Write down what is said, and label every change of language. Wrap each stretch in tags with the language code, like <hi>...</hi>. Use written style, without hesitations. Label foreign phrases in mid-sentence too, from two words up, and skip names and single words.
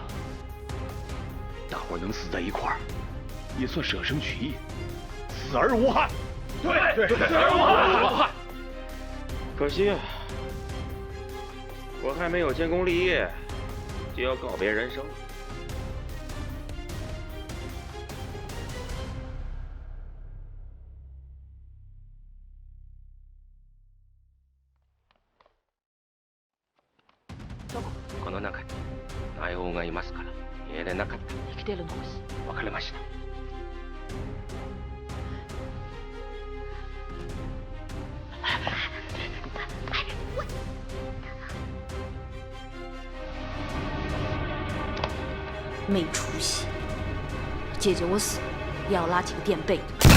<zh>大伙能死在一块儿，也算舍生取义，死而无憾。对，死而无憾。可惜啊，我还没有建功立业，就要告别人生。</zh> <ja>この中に内応がいますから入れなかった。生きてるの欲しい。わかりました。</ja> <zh>没出息！姐姐我死也要拉几个垫背的。</zh>